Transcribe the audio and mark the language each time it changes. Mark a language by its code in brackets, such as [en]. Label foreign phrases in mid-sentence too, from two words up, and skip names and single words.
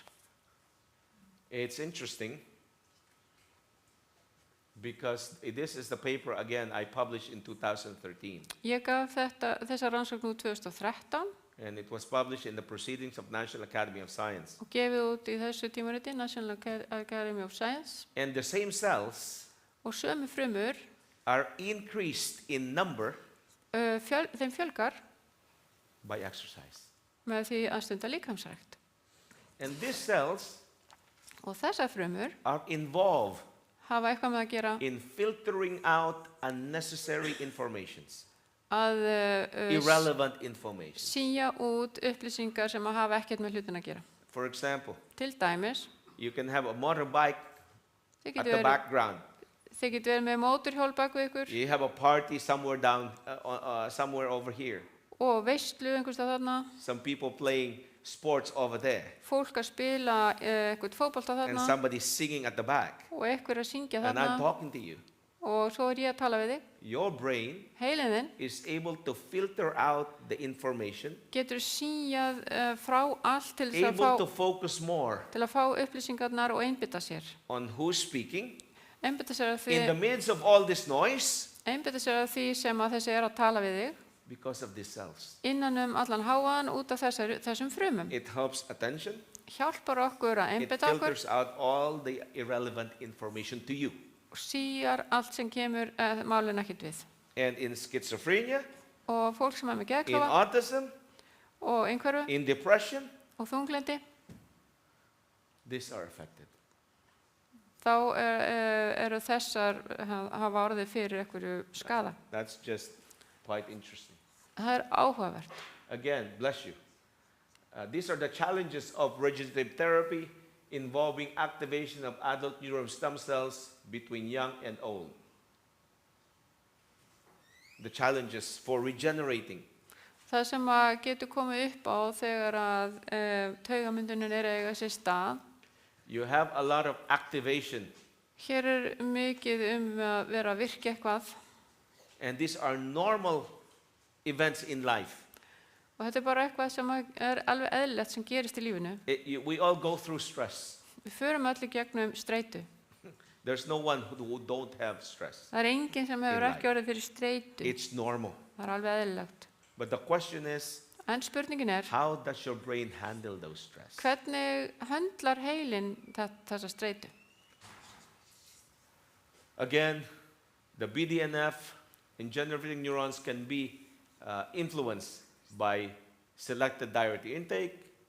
[en] It's interesting because this is the paper again I published in 2013, [is] Ég gaf þessa rannsókn úr 2013 [en] and it was published in the Proceedings of National Academy of Science. [is] og gefið út í þessu tímariti National Academy of Science [en] And the same cells [is] og sömu frumur [en] are increased in number [is] þeim fjölgar [en] by exercise. [is] með því að stunda líkamsrækt. [en] And these cells [is] Og þessar frumur [en] are involved [is] hafa eitthvað með að gera [en] in filtering out unnecessary informations, [is] að [en] irrelevant information. [is] síja út upplýsingar sem að hafa ekkert með hlutin að gera. [en] For example, [is] Til dæmis, [en] you can have a motorbike [is] þið [en] at [is] getur [en] the [is] verið, [en] background. [is] með mótorhjól bak við ykkur [en] You have a party somewhere down, somewhere over here. [is] og veislu einhverstað þarna, [en] Some people playing sports over there, [is] fólk að spila eitthvað fótbolta [en] and [is] þarna [en] somebody singing at the back. [is] og einhver að syngja [en] And I'm [is] þarna [en] talking to you. [is] og svo er ég að tala við þig. [en] Your brain [is] Heilin þinn [en] is able to filter out the information, [is] getur síjað frá allt til þess [en] able to [is] að [en] focus more [is] fá upplýsingarnar og einbytta sér. [en] on who's speaking. [is] Einbytta sér að [en] In the [is] því, [en] midst of all this noise, [is] sem að þessi er að tala við þig [en] because of these cells. [is] innan allan háan út af þessum frumum. [en] It helps attention. [is] Hjálpar okkur að [en] It [is] einbytta okkur [en] filters out all the irrelevant information to you. [is] og síjar allt sem kemur málun ekkert við. [en] And in schizophrenia, [is] Og fólk sem er með [en] in [is] geðklofa [en] autism, [is] og einhverfu [en] in depression, [is] og þunglyndi, [en] these are affected. [is] þá eru þessar hafa orðið fyrir einhverju skada. [en] That's just quite interesting. [is] Það er áhugavert. [en] Again, bless you. These are the challenges of regenerative therapy involving activation of adult neuron stem cells between young and old. The challenges for regenerating. [is] Það sem að getur komið upp á þegar að taugamyndunin er að eiga sér stað, [en] You have a lot of activation, [is] hér er mikið að vera að virka eitthvað [en] and these are normal events in life. [is] og þetta er bara eitthvað sem er alveg eðlilegt sem gerist í lífinu. [en] We all go through stress. [is] Við förum allir gegnum streitu. [en] There's no one who don't have stress. [is] Það er enginn sem hefur [en] In [is] ekki orðið fyrir streitu. [en] It's normal. [is] Það er alveg eðlilegt. [en] But the question is, [is] En spurningin er, [en] how does your brain handle those stress? [is] hvernig höndlar heilin þessa streitu? [en] Again, the BDNF in generating neurons can be influenced by selected dietary intake,